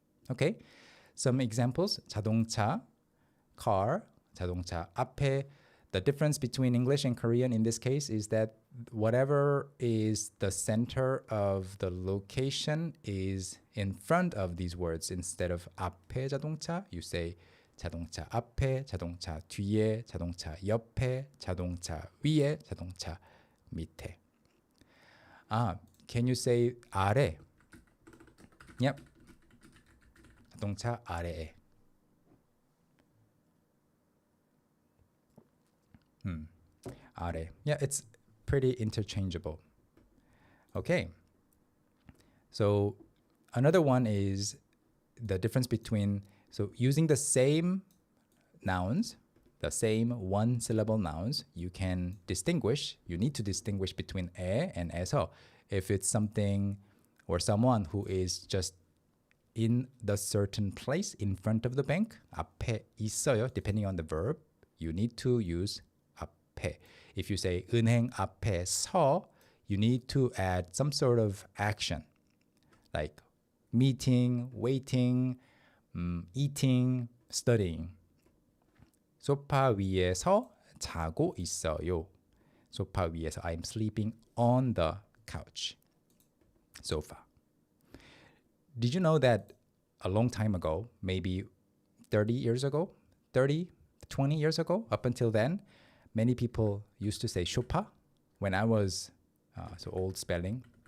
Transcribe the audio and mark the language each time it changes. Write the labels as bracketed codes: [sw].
[en] Okay? Some examples. 자동차, car, 자동차. 앞에, the difference between English and Korean in this case is that whatever is the center of the location is in front of these words. Instead of [ko] 앞에 자동차, [en] you say [ko] 자동차 앞에, 자동차 뒤에, 자동차 옆에, 자동차 위에, 자동차 밑에. [en] Can you say 아래? [ko] Yep. 자동차 아래에. 아래. [en] Yeah, it's pretty interchangeable. Okay. So another one is the difference between, so using the same nouns, the same one-syllable nouns, you need to distinguish between 에 and 에서. If it's something or someone who is just in the certain place in front of the bank. [ko] 앞에 있어요. [en] Depending on the verb, you need to use 앞에. If you say [ko] 은행 앞에 서, [en] you need to add some sort of action like meeting, waiting, eating, studying. [ko] 소파 위에서 자고 있어요. 소파 위에서 [en] I am sleeping on the couch. Sofa. Did you know that a long time ago, maybe 30 years ago, 30, 20 years ago, up until then, many people used to say sofa when I was, so old spelling.